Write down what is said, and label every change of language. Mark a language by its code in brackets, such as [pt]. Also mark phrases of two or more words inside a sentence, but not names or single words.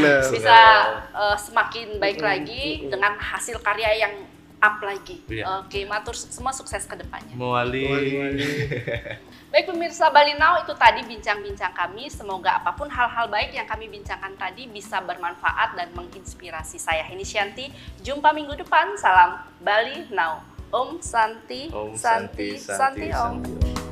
[id] bisa semakin baik lagi dengan hasil karya yang up lagi. Iya. Oke, matur semua sukses ke depannya. Mewali. Baik pemirsa Bali Now, itu tadi bincang-bincang kami. Semoga apapun hal-hal baik yang kami bincangkan tadi bisa bermanfaat dan menginspirasi. Saya Heni Syanti. Jumpa minggu depan. Salam Bali Now. [sa] Om Santi, [id] Om [sa] Santi, Santi, Om.